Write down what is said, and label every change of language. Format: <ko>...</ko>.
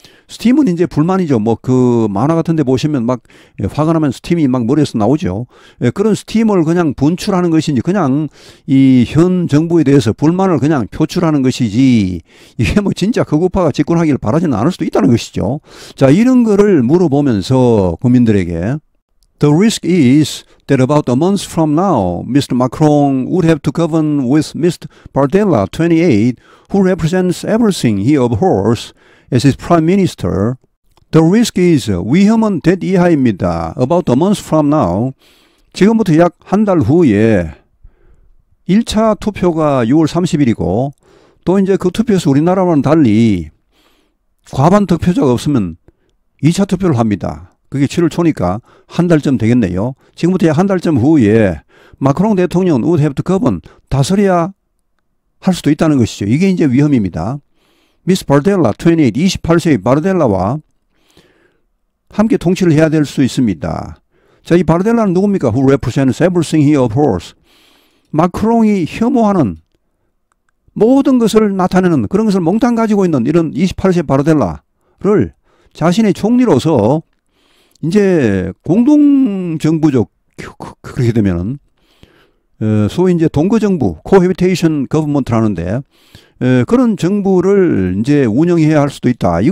<ko>스팀은 이제 불만이죠. 뭐 그 만화 같은 데 보시면 막 화가 나면 스팀이 막 머리에서 나오죠. 그런 스팀을 그냥 분출하는 것인지 그냥 이 현 정부에 대해서 불만을 그냥 표출하는 것이지 이게 뭐 진짜 극우파가 집권하기를 바라지는 않을 수도 있다는 것이죠. 자, 이런 거를 물어보면서 국민들에게</ko> <en>The risk is that about a month from now, Mr. Macron would have to govern with Mr. Bardella, 28, who represents everything he abhors as his prime minister. The risk is</en> <ko>위험은</ko> <en>that</en> <ko>이하입니다.</ko> <en>About a month from now,</en> <ko>지금부터 약 한 달 후에 1차 투표가 6월 30일이고 또 이제 그 투표에서 우리나라와는 달리 과반 득표자가 없으면 2차 투표를 합니다. 그게 7월 초니까 한 달쯤 되겠네요. 지금부터 약 한 달쯤 후에 마크롱 대통령은</ko> <en>would have to govern,</en> <ko>다스려야 할 수도 있다는 것이죠. 이게 이제 위험입니다. 미스 바르델라 28세의 바르델라와 함께 통치를 해야 될 수 있습니다. 자, 이 바르델라는 누굽니까?</ko> <en>Who represents everything he abhors.</en> <ko>마크롱이 혐오하는 모든 것을 나타내는 그런 것을 몽땅 가지고 있는 이런 28세 바르델라를 자신의 총리로서 이제 공동정부적 그렇게 되면은 소위 이제 동거정부, cohabitation government라는데 그런 정부를 이제 운영해야 할 수도 있다.</ko>